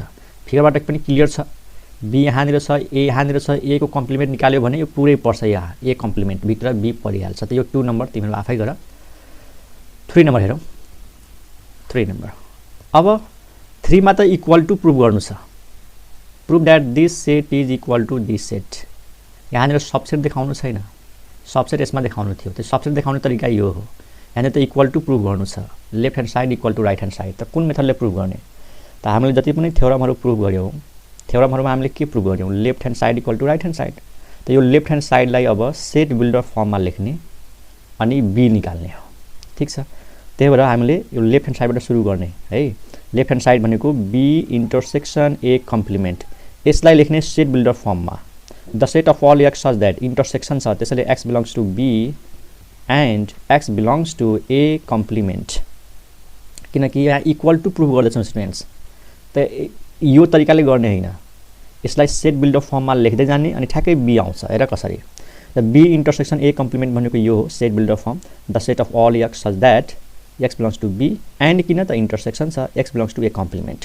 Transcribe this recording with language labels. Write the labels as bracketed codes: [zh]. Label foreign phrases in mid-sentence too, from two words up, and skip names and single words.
[ne] फिगरबाट पनि क्लियर छ, बी यहाँनिर छ, ए यहाँनिर छ, ए को कम्प्लिमेन्ट निकाल्यो भने यो पुरै पर्छ यहाँ, [en] A complement [ne] भित्र बी परिहाल्छ। त यो 2 नम्बर तिमीले आफै गर। 3 नम्बर हेरौँ। 3 नम्बर, अब 3 मा त [en] equal to prove [ne] गर्नु छ, [en] prove that this set is equal to this set. [ne] यहाँनिर सबसेट देखाउनु छैन, सबसेट यसमा देखाउनु थियो, त्यो सबसेट देखाउने तरिका यो हो। यहाँनिर त [en] equal to prove [ne] गर्नु छ, [en] left hand side equal to right hand side, [ne] त कुन मेथडले प्रुभ गर्ने त हामीले जति पनि थ्योरमहरू प्रुभ गऱ्यौँ, थ्योरमहरूमा हामीले के प्रुभ गऱ्यौँ, [en] left hand side equal to right hand side. [ne] त यो [en] left hand side [ne] अब [en] set builder form [ne] लेख्ने अनि बी निकाल्ने हो। ठीक छ, त्यही भएर हामीले यो [en] left hand side [ne] सुरु गर्ने है। [en] left hand side [ne] भनेको [en] B intersection A complement, [ne] यसलाई लेख्ने [en] set builder form. the set of all x such that intersection [ne] छ, त्यसैले [en] x belongs to B and x belongs to A complement, [ne] किनकि यहाँ [en] equal to prove गर्दैछौँ स्टुडेन्ट्स। [ne] त यो तरिकाले गर्ने होइन, यसलाई [en] set builder form [ne] लेख्दै जाने अनि ठ्याक्कै बी आउँछ। हेर कसरी, [en] the B intersection A complement [ne] भनेको यो हो [en] set builder form, the set of all x such that x belongs to B and [ne] किन त इंटरसेक्शन छ [en] x belongs to A complement.